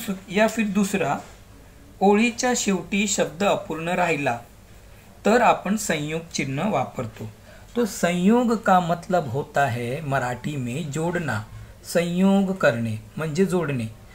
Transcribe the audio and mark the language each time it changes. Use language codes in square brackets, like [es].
[hi] या फिर दूसरा, [mr] ओळीच्या शेवटी शब्द अपूर्ण राहिला तर आपण संयोग चिन्ह वापरतो. [hi] तो संयोग का मतलब होता है मराठी में जोड़ना. संयोग करने म्हणजे जोड़ने.